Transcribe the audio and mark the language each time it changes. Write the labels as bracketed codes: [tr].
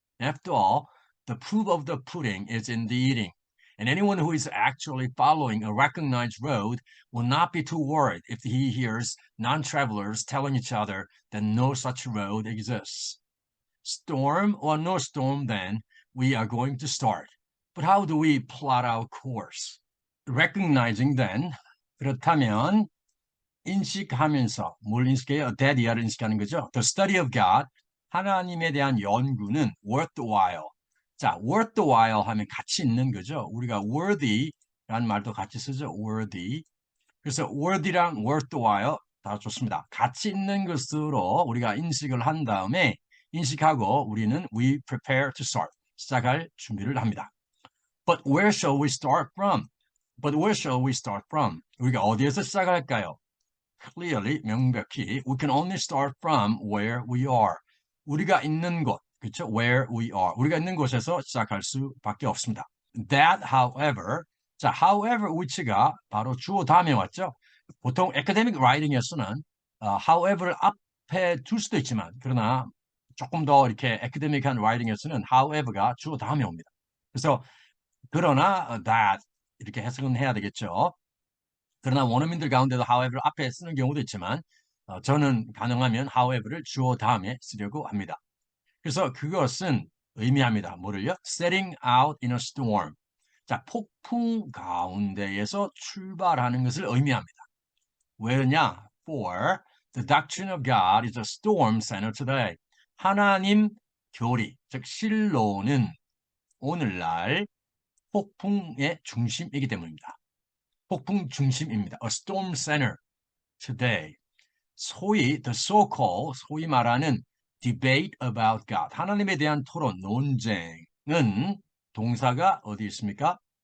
[en] After all, the proof of the pudding is in the eating, and anyone who is actually following a recognized road will not be too worried if he hears non-travelers telling each other that no such road exists. Storm or no storm, then, we are going to start. But how do we plot our course? Recognizing then, [ko] 그렇다면 인식하면서 뭘 인식해요? That,를 인식하는 거죠. [en] The study of God, [ko] 하나님에 대한 연구는 [en] worth the while. [ko] 자, worth the while 하면 가치 있는 거죠. 우리가 worthy라는 말도 같이 쓰죠. worthy. 그래서 worthy랑 worth the while 다 좋습니다. 가치 있는 것으로 우리가 인식을 한 다음에 인식하고 우리는 [en] we prepare to start. [ko] 시작할 준비를 합니다. [en] But where shall we start from? But where shall we start from? [ko] 우리가 어디에서 시작할까요? [en] Clearly, 명백히, we can only start from where we are. [ko] 우리가 있는 곳, 그렇죠? [en] Where we are. [ko] 우리가 있는 곳에서 시작할 수밖에 없습니다. That, however, 자, however, which가 바로 주어 다음에 왔죠? 보통 academic writing에서는 however를 앞에 둘 수도 있지만, 그러나 조금 더 이렇게 academic한 writing에서는 however가 주어 다음에 옵니다. 그래서 그러나 that 이렇게 해석은 해야 되겠죠. 그러나 원어민들 가운데도 however 앞에 쓰는 경우도 있지만 저는 가능하면 however를 주어 다음에 쓰려고 합니다. 그래서 그것은 의미합니다. 뭐를요? [en] Setting out in a storm. [ko] 자, 폭풍 가운데에서 출발하는 것을 의미합니다. 왜냐? [en] For the doctrine of God is a storm center today. [ko] 하나님 교리, 즉 신론은 오늘날 폭풍의 중심이기 때문입니다. 폭풍 중심입니다. [en] A storm center today. [ko] 소위 the so-called, 소위 말하는 debate about God, 하나님에 대한 토론, 논쟁은 동사가 어디 있습니까?